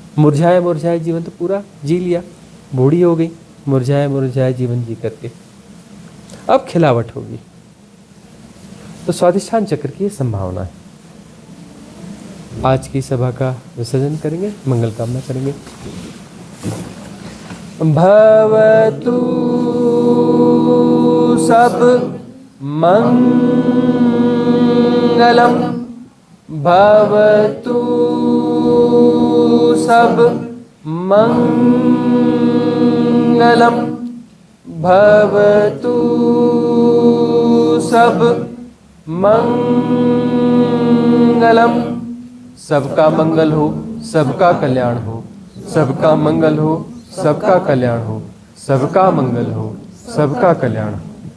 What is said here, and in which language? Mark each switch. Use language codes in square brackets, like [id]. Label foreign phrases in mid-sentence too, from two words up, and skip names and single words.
[hi] मुरझाए मुरझाए जीवन तो पूरा जी लिया, बूढ़ी हो गई, मुरझाए मुरझाए जीवन जी करके, अब खिलावट होगी। तो स्वाधिष्ठान चक्र की ये संभावना है। आज की सभा का विसर्जन करेंगे, मंगल कामना करेंगे। [pi] भवतु सब मंगलम भवतु सब मंगलम, भवतु सब मंगलम। [hi] सबका मंगल हो, सबका कल्याण हो, सबका मंगल हो, सबका कल्याण हो, सबका मंगल हो, सबका कल्याण हो।